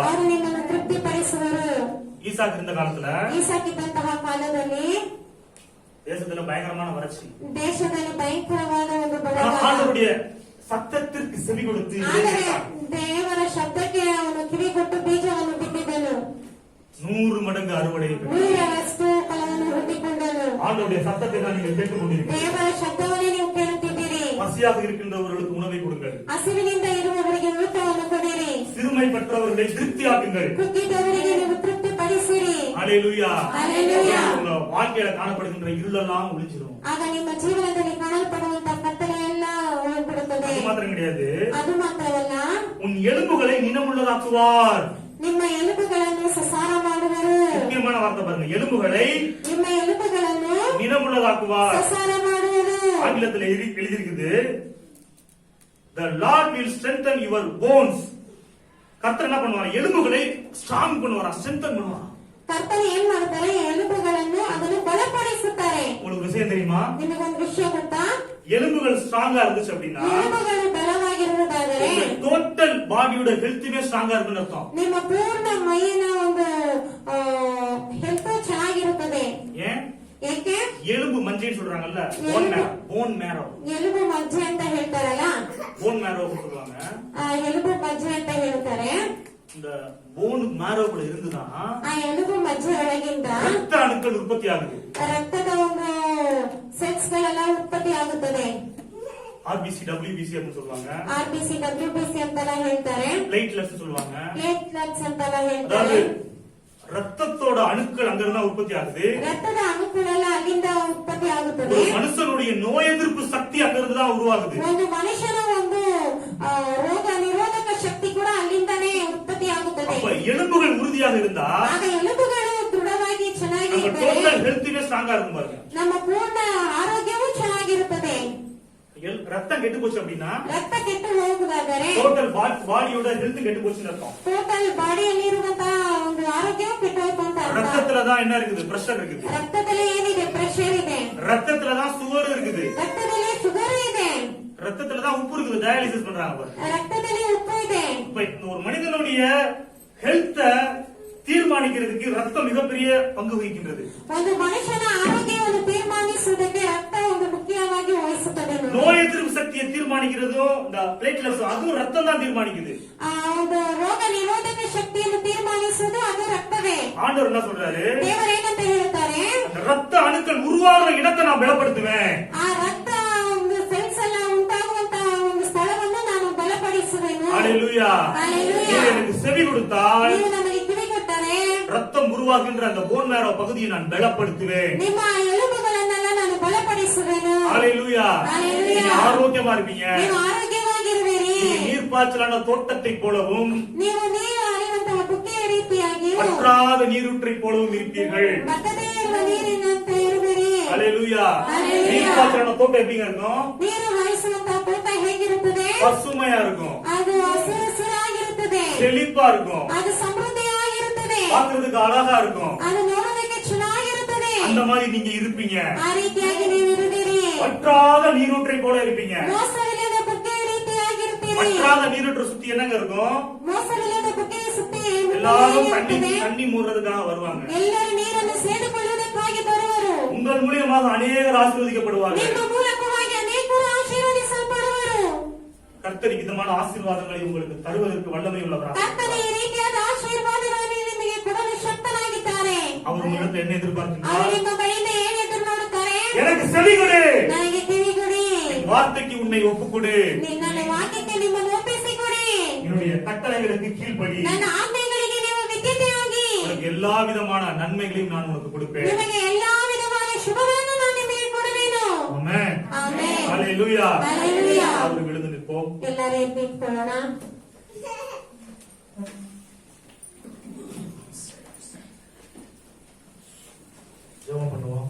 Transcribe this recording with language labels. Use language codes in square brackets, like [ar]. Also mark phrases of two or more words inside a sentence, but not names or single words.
[kn] ಅವರು ನಿಮ್ಮನ್ನು ತೃಪ್ತಿಪಡಿಸುವರು. [ta] ஈசாக்கு இருந்த காலத்துல [kn] ಈಸಾಕಿದ್ದಂತಹ ಕಾಲದಲ್ಲಿ [ta] தேசத்துல பயங்கரமான வறட்சி. [kn] ದೇಶದಲ್ಲಿ ಭಯಂಕರವಾದ ಒಂದು [ta] ஆனா [kn] ಬಡತನ. [ta] ஆண்டவருடைய சத்தத்திற்கு செவி கொடுத்து [kn] ಆದರೆ ದೇವರ ಶಬ್ದಕ್ಕೆ ಅವನು ಕಿವಿ ಕೊಟ್ಟು ಬೀಜವನ್ನು ಬಿತ್ತಿದ್ದನು. [ta] 100 மடங்கு அறுவடை. [kn] 100ರಷ್ಟು ಫಲವನ್ನು ಹುಟ್ಟಿಕೊಂಡನು. [ta] ஆண்டவருடைய சத்தத்தை தான் நீங்கள் கேட்டுக்கொண்டிருக்கிறீர்கள். [kn] ದೇವರ ಶಬ್ದವನ್ನೇ ನೀವು ಕೇಳುತ್ತಿದ್ದೀರಿ. [ta] பசியாக இருக்கின்றவர்களுக்கு உணவை கொடுங்கள். [kn] ಹಸಿವಿನಿಂದ ಇರುವವರಿಗೆ ಊಟವನ್ನು ಕೊಡಿರಿ. [ta] சிறுமை பெற்றவர்களை திருப்தியாக்குங்கள். [kn] ಕುಗ್ಗಿದವರಿಗೆ ನೀವು ತೃಪ್ತಿಪಡಿಸಿರಿ. [ta] ஹalleluya. ஹalleluya. உங்க வாழ்க்கையில காணப்படுகின்ற இருளெல்லாம் ஒளிஞ்சிரும். [kn] ಆಗ ನಿಮ್ಮ ಜೀವನದಲ್ಲಿ ಕಾಣಲ್ಪಡುವಂತಹ ಕತ್ತಲೆ ಎಲ್ಲ ಹೋಗ್ಬಿಡುತ್ತದೆ. [ta] அது மாத்திரம் கிடையாது, [kn] ಅದು ಮಾತ್ರವಲ್ಲ, [ta] உன் எலும்புகளை நினமுள்ளதாக்குவார். [kn] ನಿಮ್ಮ ಎಲುಬುಗಳನ್ನು ಸಸಾರ ಮಾಡುವರು. [ta] முக்கியமான வார்த்தை பாருங்க, எலும்புகளை [kn] ನಿಮ್ಮ ಎಲುಬುಗಳನ್ನು [ta] நினமுள்ளதாக்குவார். [kn] ಸಸಾರ ಮಾಡುವರು. [ta] ஆங்கிலத்தில் எழுதியிருக்குது, [en] the Lord will strengthen your bones. [ta] கர்த்தர் என்ன பண்ணுவார்? எலும்புகளை ஸ்ட்ராங் பண்ணுவாரா, ஸ்ட்ரென்தன் பண்ணுவாரா. [kn] ಕರ್ತನು ಏನ್ ಮಾಡ್ತಾರೆ? ಎಲುಬುಗಳನ್ನು ಅದನ್ನು ಬಲಪಡಿಸುತ್ತಾರೆ. [ta] உங்களுக்கு விஷயம் தெரியுமா? [kn] ನಿಮಗೊಂದು ವಿಷಯ ಗೊತ್ತಾ? [ta] எலும்புகள் ஸ்ட்ராங்கா இருந்துச்சு அப்படின்னா [kn] ಎಲುಬುಗಳು ಬಲವಾಗಿರುವುದಾದರೆ [en] total body health [ta] ஸ்ட்ராங்கா இருக்குன்னு அர்த்தம். [kn] ನಿಮ್ಮ ಪೂರ್ಣ ಮೈಯಿನ ಒಂದು ಹೆಲ್ತ್ ಚೆನ್ನಾಗಿರುತ್ತದೆ. [ta] ஏன்? [kn] ಏಕೆ? [ta] எலும்பு மஞ்சைன்னு சொல்றாங்கல்ல, [en] bone marrow. [kn] ಎಲುಬು ಮಜ್ಜೆ ಅಂತ ಹೇಳ್ತಾರಲ್ಲ, [en] bone marrow [ta] சொல்லுவாங்க. [kn] ಎಲುಬು ಮಜ್ಜೆ ಅಂತ ಹೇಳ್ತಾರೆ. [ta] இந்த [en] bone marrow [ta] இருந்துதான் [kn] ಆ ಎಲುಬು ಮಜ್ಜೆ ಒಳಗಿಂದ [ta] ரத்த அணுக்கள் உற்பத்தி ஆகுது. [kn] ರಕ್ತದ ಒಂದು ಸೆಲ್ಸ್ ಗಳೆಲ್ಲ ಉತ್ಪತ್ತಿ ಆಗುತ್ತದೆ. [en] RBC WBC [ta] அப்படின்னு சொல்லுவாங்க. [kn] ಆರ್ಬಿಸಿ ಡಬ್ಲ್ಯೂಬಿಸಿ ಅಂತೆಲ್ಲ ಹೇಳ್ತಾರೆ. [ta] பிளேட்லெட்ஸ் சொல்லுவாங்க. [kn] ಪ್ಲೇಟ್ಲೆಟ್ಸ್ ಅಂತೆಲ್ಲ ಹೇಳ್ತಾರೆ. [ta] அதாவது ரத்தத்தோட அணுக்கள் அங்கிருந்தா உற்பத்தி ஆகுது. [kn] ರಕ್ತದ ಅಣುಗಳೆಲ್ಲ ಅಲ್ಲಿಂದ ಉತ್ಪತ್ತಿ ಆಗುತ್ತದೆ. [ta] ஒரு மனுஷனுடைய நோய் எதிர்ப்பு சக்தி அங்கிருந்து தான் உருவாகுது. [kn] ಒಂದು ಮನುಷ್ಯನ ಒಂದು ರೋಗ ನಿರೋಧಕ ಶಕ್ತಿ ಕೂಡ ಅಲ್ಲಿಂದಾನೇ ಉತ್ಪತ್ತಿ ಆಗುತ್ತದೆ. [ta] அப்ப எலும்புகள் உறுதியாக இருந்தா [kn] ಆಗ ಎಲುಬುಗಳು ದೃಢವಾಗಿ ಚೆನ್ನಾಗಿ [ta] நம்ம [kn] ಇದ್ದರೆ [en] total health [ta] ஸ்ட்ராங்கா இருக்கும் பாருங்க. [kn] ನಮ್ಮ ಪೂರ್ಣ ಆರೋಗ್ಯವೂ ಚೆನ್ನಾಗಿರುತ್ತದೆ. [ta] ரத்தம் கெட்டு போச்சு அப்படின்னா [kn] ರಕ್ತ ಕೆಟ್ಟು ಹೋಗುವುದಾದರೆ [en] total body health [ta] கெட்டு போச்சுன்னு அர்த்தம். [en] total body [kn] ಇರುವಂತಹ ಒಂದು ಆರೋಗ್ಯವೂ ಕೆಟ್ಟು ಹೋಯ್ತು ಅಂತ ಅರ್ಥ. [ta] ரத்தத்துலதான் என்ன இருக்குது? பிரஷர் இருக்குது. [kn] ರಕ್ತದಲ್ಲಿ ಏನಿದೆ? ಪ್ರೆಷರ್ ಇದೆ. [ta] ரத்தத்துலதான் சுகர் இருக்குது. [kn] ರಕ್ತದಲ್ಲಿ ಶುಗರ್ ಇದೆ. [ta] ரத்தத்துலதான் உப்பு இருக்குது. டயாலிசிஸ் பண்றாங்க பாருங்க. [kn] ರಕ್ತದಲ್ಲಿ ಉಪ್ಪು ಇದೆ. [ta] இப்ப ஒரு மனிதனுடைய ஹெல்த்த தீர்மானிக்கிறதுக்கு ரத்தம் மிகப்பெரிய பங்கு வகிக்கின்றது. [kn] ಒಂದು ಮನುಷ್ಯನ ಆರೋಗ್ಯವನ್ನು ತೀರ್ಮಾನಿಸುವುದಕ್ಕೆ ರಕ್ತ ಒಂದು ಮುಖ್ಯವಾಗಿ ವಹಿಸುತ್ತದೆ. [ta] நோய் எதிர்ப்பு சக்தியை தீர்மானிக்கிறதும் இந்த பிளேட்லெட்ஸ், அதுவும் ரத்தம் தான் தீர்மானிக்குது. [kn] ಒಂದು ರೋಗ ನಿರೋಧಕ ಶಕ್ತಿಯನ್ನು ತೀರ್ಮಾನಿಸುವುದು ಅದು ರಕ್ತವೇ. [ta] ஆண்டவர் என்ன சொல்றாரு? [kn] ದೇವರು ಏನಂತ ಹೇಳ್ತಾರೆ? [ta] ரத்த அணுக்கள் உருவாகிற இடத்தை நான் பலப்படுத்துவேன். [kn] ಆ ರಕ್ತ ಒಂದು ಸೆಲ್ಸ್ ಎಲ್ಲ ಉಂಟಾಗುವಂತಹ ಒಂದು ಸ್ಥಳವನ್ನು ನಾನು ಬಲಪಡಿಸುವೆನು. [ta] ஹalleluya. ஹalleluya. நீ எனக்கு செவி கொடுத்தால் [kn] ನೀವು ನಮಗೆ ಕಿವಿ ಕೊಟ್ಟರೆ [ta] ரத்தம் உருவாகின்ற அந்த [en] bone marrow [ta] பகுதியை நான் பலப்படுத்துவேன். [kn] ನಿಮ್ಮ ಎಲುಬುಗಳನ್ನೆಲ್ಲ ನಾನು ಬಲಪಡಿಸುವೆನು. [ta] ஹalleluya. ஹalleluya. நீங்க ஆரோக்கியமா இருப்பீங்க. [kn] ನೀವು ಆರೋಗ್ಯವಾಗಿರುವಿರಿ. [ta] நீங்க நீர்ப்பாய்ச்சலான தோட்டத்தை போலவும் [kn] ನೀವು ನೀರು ಹರಿಯುವಂತಹ ಬುಕ್ಕೆಯ ರೀತಿಯಾಗಿಯೂ [ta] வற்றாத நீரூற்றை போலவும் இருப்பீர்கள். [kn] ಬತ್ತದೇ ಇರುವ ನೀರಿನಂತೆ ಇರುವಿರಿ. [ta] ஹalleluya. ஹalleluya. நீர்ப்பாய்ச்சலான தோட்டம் எப்படிங்க இருக்கும்? [kn] ನೀರು ಹರಿಸುವಂತಹ ತೋಟ ಹೇಗಿರುತ್ತದೆ? [ta] பசுமையா இருக்கும். [kn] ಅದು ಹಸಿರಾಗಿರುತ್ತದೆ. [ta] செழிப்பா இருக்கும். [kn] ಅದು ಸಮೃದ್ಧಿಯಾಗಿರುತ್ತದೆ. [ta] பார்க்கிறதுக்கு அழகா இருக்கும். [kn] ಅದು ನೋಡೋದಕ್ಕೆ ಚೆನ್ನಾಗಿರುತ್ತದೆ. [ta] அந்த மாதிரி நீங்க இருப்பீங்க. [kn] ಆ ರೀತಿಯಾಗಿ ನೀವು ಇರುವಿರಿ. [ta] வற்றாத நீரூற்றை போல இருப்பீங்க. [kn] ಮೋಸವಿಲ್ಲದ ಬುಕ್ಕೆಯ ರೀತಿಯಾಗಿರುತ್ತೀರಿ. [ta] வற்றாத நீரூற்றை சுத்தி என்னங்க இருக்கும்? [kn] ಮೋಸವಿಲ್ಲದ ಬುಕ್ಕೆಯ ಸುತ್ತಿ [ta] எல்லாரும் [kn] ಇರುತ್ತದೆ. [ta] தண்ணி மூடுறதுக்காக வருவாங்க. [kn] ಎಲ್ಲರೂ ನೀರನ್ನು ಸೇದುಕೊಳ್ಳುವುದಕ್ಕಾಗಿ ಬರುವರು. [ta] உங்கள் மூலியமாக அநேகர் ஆசீர்வதிக்கப்படுவார்கள். [kn] ನಿಮ್ಮ ಮೂಲಕವಾಗಿ ಅನೇಕರು ಆಶೀರ್ವದಿಸಲ್ಪಡುವರು. [ta] கர்த்தர் விதமான ஆசீர்வாதங்களை உங்களுக்கு தருவதற்கு வல்லமை உள்ளவராக [kn] ಕರ್ತನು ಈ ರೀತಿಯಾದ ಆಶೀರ್ವಾದಗಳನ್ನು ನಿಮಗೆ ಕೊಡಲು ಶಕ್ತನಾಗಿದ್ದಾರೆ. [ta] அவர் உங்களிடத்தில் என்ன [kn] ಅವರು [ta] எதிர்பார்க்கின்றார்? [kn] ನಿಮ್ಮ ಬಳಿಯಿಂದ ಏನು ಎದುರು ನೋಡುತ್ತಾರೆ? [ta] எனக்கு செவி கொடு, [kn] ನನಗೆ ಕಿವಿಗೊಡಿ. [ta] என் வார்த்தைக்கு உன்னை ஒப்புக்கொடு, [kn] ನನ್ನ ವಾಕ್ಯಕ್ಕೆ ನಿಮ್ಮನ್ನು ಒಪ್ಪಿಸಿಕೊಡಿ. [ta] என்னுடைய கட்டளைகளுக்கு கீழ்ப்படி, [kn] ನನ್ನ ಆಜ್ಞೆಗಳಿಗೆ ನೀವು ವಿಧೇಯರಾಗಿ [ta] உனக்கு எல்லா விதமான நன்மைகளையும் நான் உனக்கு கொடுப்பேன். [kn] ನಿಮಗೆ ಎಲ್ಲಾ ವಿಧವಾದ ಶುಭಗಳನ್ನು ನಾನು ನಿಮಗೆ ಕೊಡುವೆನು. [ta] ஆமென். [kn] ಆಮೆನ್. [ta] ஹalleluya. ஹalleluya. அவர் விழுந்து நிற்போம். [kn] ಎಲ್ಲರೂ ಎದ್ದು ನಿಂತ್ಕೊಳ್ಳೋಣ. [ta] ஜெபம் பண்ணுவோம்.